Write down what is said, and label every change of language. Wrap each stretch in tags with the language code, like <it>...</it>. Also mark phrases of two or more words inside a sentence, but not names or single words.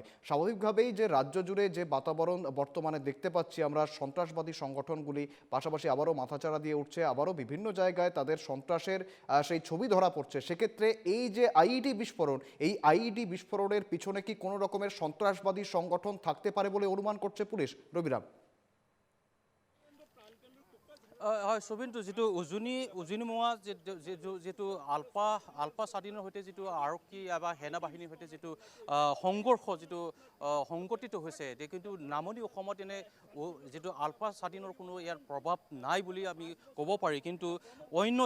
<bn>স্বাভাবিকভাবেই যে রাজ্য জুড়ে যে বাতাবরণ বর্তমানে দেখতে পাচ্ছি আমরা, সন্ত্রাসবাদী সংগঠনগুলি পাশাপাশি আবারও মাথাচাড়া দিয়ে উঠছে, আবারও বিভিন্ন জায়গায় তাদের সন্ত্রাসের সেই ছবি ধরা পড়ছে। সেক্ষেত্রে এই যে আইইডি বিস্ফোরণ, এই আইইডি বিস্ফোরণের পিছনে কি কোনো রকমের সন্ত্রাসবাদী সংগঠন থাকতে পারে বলে অনুমান করছে পুলিশ? রবিরাম।</bn> <as>হয় শুভেন্দু, যিটো উজনিমুৱা যিটো আলফা স্বাধীনৰ সৈতে যিটো আৰক্ষী বা সেনা বাহিনীৰ সৈতে যিটো সংঘৰ্ষ যিটো সংঘটিত হৈছে, কিন্তু নামনি অসমত এনে যিটো আলফা স্বাধীনৰ কোনো ইয়াৰ প্ৰভাৱ নাই বুলি আমি ক'ব পাৰি।</as>